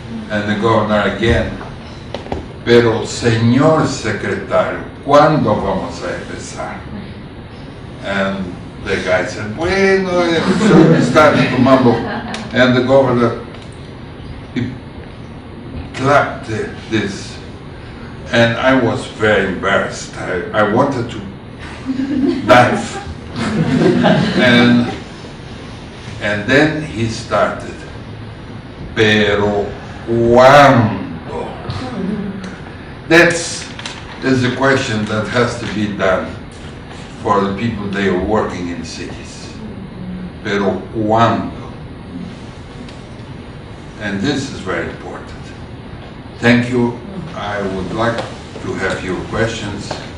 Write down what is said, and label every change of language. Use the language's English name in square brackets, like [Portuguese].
[English] And the governor again, [Spanish] pero señor secretario, ¿cuándo vamos a empezar? [English] And the guy said, bueno, so he started to mumble. And the governor, he clapped this. And I was very embarrassed. I wanted to dive. And then he started, [Spanish] pero ¿cuándo? [English] That's a question that has to be done for the people they are working in cities. [Spanish] Pero ¿cuándo? [English] And this is very important. Thank you. I would like to have your questions.